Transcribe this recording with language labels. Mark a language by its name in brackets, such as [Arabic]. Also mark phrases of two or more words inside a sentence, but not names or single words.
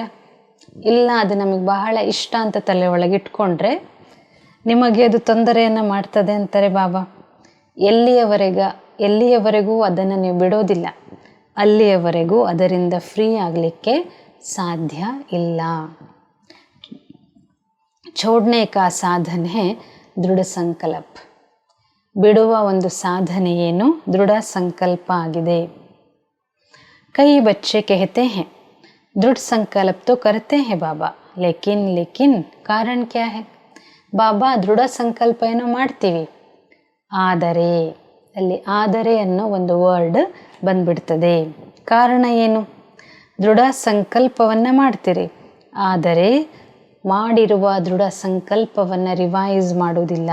[Kannada] ಇಲ್ಲ, ಅದು ನಮಗೆ ಬಹಳ ಇಷ್ಟ ಅಂತ ತಲೆ ಒಳಗೆ ಇಟ್ಕೊಂಡ್ರೆ ನಿಮಗೆ ಅದು ತೊಂದರೆಯನ್ನು ಮಾಡ್ತದೆ ಅಂತಾರೆ ಬಾಬಾ. ಎಲ್ಲಿಯವರೆಗೂ ಅದನ್ನು ನೀವು ಬಿಡೋದಿಲ್ಲ, ಅಲ್ಲಿಯವರೆಗೂ ಅದರಿಂದ ಫ್ರೀ ಆಗಲಿಕ್ಕೆ ಸಾಧ್ಯ ಇಲ್ಲ. [Hindi] छोड़ने का साधन है दृढ़ संकल्प. [Kannada] ಬಿಡುವ ಒಂದು ಸಾಧನೆ ಏನು? ದೃಢ ಸಂಕಲ್ಪ ಆಗಿದೆ. [Hindi] कई बच्चे कहते हैं दृढ़ संकल्प तो करते हैं बाबा लेकिन लेकिन कारण क्या है? [Kannada] ಬಾಬಾ ದೃಢ ಸಂಕಲ್ಪ ಏನೋ ಮಾಡ್ತೀವಿ, ಆದರೆ ಅಲ್ಲಿ ಆದರೆ ಅನ್ನೋ ಒಂದು ವರ್ಡ್ ಬಂದ್ಬಿಡ್ತದೆ. ಕಾರಣ ಏನು? ದೃಢ ಸಂಕಲ್ಪವನ್ನು ಮಾಡ್ತೀರಿ, ಆದರೆ ಮಾಡಿರುವ ದೃಢ ಸಂಕಲ್ಪವನ್ನು ರಿವೈಸ್ ಮಾಡೋದಿಲ್ಲ.